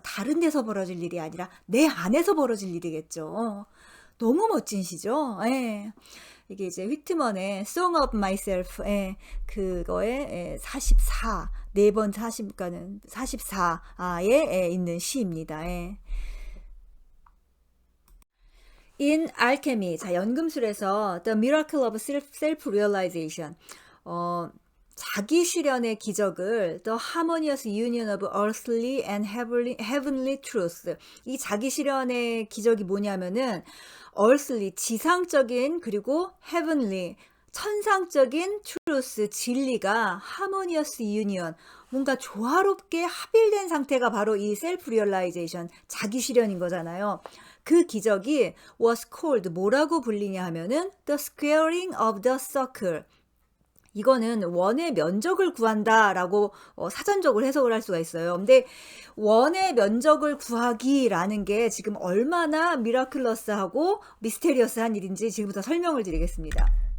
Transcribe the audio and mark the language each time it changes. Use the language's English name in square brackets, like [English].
[Korean] 다른 데서 벌어질 일이 아니라 내 안에서 벌어질 일이겠죠. 너무 멋진 시죠. 예. 이게 이제 휘트먼의 Song of Myself, 예, 그거에 44, 4번 40가는 44에 있는 시입니다. 예. [English] In Alchemy, [Korean] 자, 연금술에서 [English] The Miracle of Self-Realization, [Korean] 자기 실현의 기적을 [English] The Harmonious Union of Earthly and Heavenly Truth. [Korean] 이 자기 실현의 기적이 뭐냐면은 earthly, 지상적인, 그리고 heavenly, 천상적인 truth, 진리가 [English] harmonious union, [Korean] 뭔가 조화롭게 합일된 상태가 바로 이 self-realization, 자기 실현인 거잖아요. 그 기적이 [English] was called, [Korean] 뭐라고 불리냐 하면은 [English] the squaring of the circle. [Korean] 이거는 원의 면적을 구한다라고 사전적으로 해석을 할 수가 있어요. 근데 원의 면적을 구하기라는 게 지금 얼마나 미라클러스하고 미스테리어스한 일인지 지금부터 설명을 드리겠습니다.